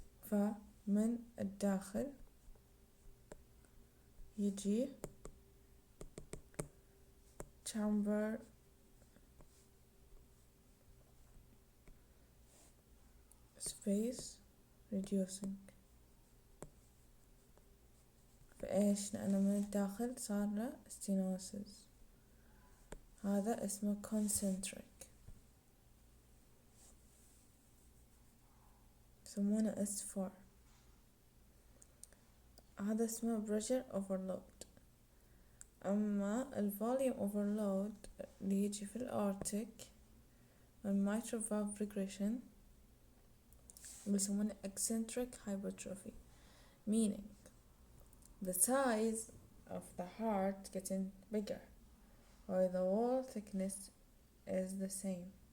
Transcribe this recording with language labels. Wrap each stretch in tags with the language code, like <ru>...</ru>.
<ar>فمن الداخل يجي</ar> <en>chamber space reducing.</en> <ar>فإيش؟ لأنه من الداخل صار له stenosis، هذا اسمه concentric، يسمونه S4. هذا اسمه</ar> <en>pressure overload.</en> <ar>أما الvolume overload اللي يجي في الأورتيك والmitral valve regression يسمونه</ar> <en>eccentric hypertrophy, meaning the size of the heart getting bigger while the wall thickness is the same.</en>